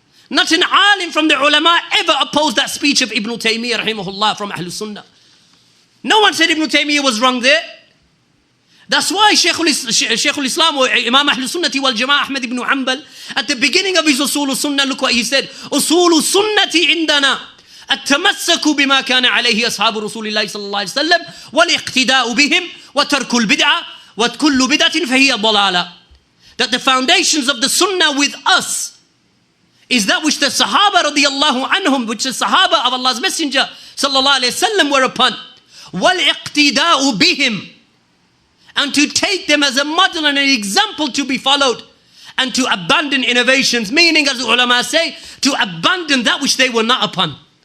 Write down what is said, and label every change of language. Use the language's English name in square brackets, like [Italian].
[English] Not an alim from the ulama ever opposed that speech of Ibn Taymiyyah rahimahullah from Ahlul Sunnah. No one said Ibn Taymiyyah was wrong there. That's why Shaykh al-Islam or Imam Ahlul Sunnati wal Jama'ah Ahmad ibn Hanbal, at the beginning of his Usul al-Sunnah, look what he said. [Arabic] Usul al-Sunnati indana التمسك بما كان عليه أصحاب رسول الله صلى الله عليه وسلم والاقتداء بهم وترك البدعة وكل بدعة فهي ضلالة. [English] That the foundations of the Sunnah with us is that which the Sahaba radiyallahu anhum, which the Sahaba of Allah's Messenger sallallahu alayhi wasallam were upon. [Arabic] وَالْإِقْتِدَاءُ بِهِمْ, [English] and to take them as a model and an example to be followed, and to abandon innovations, meaning, as the ulama say, to abandon that which they were not upon.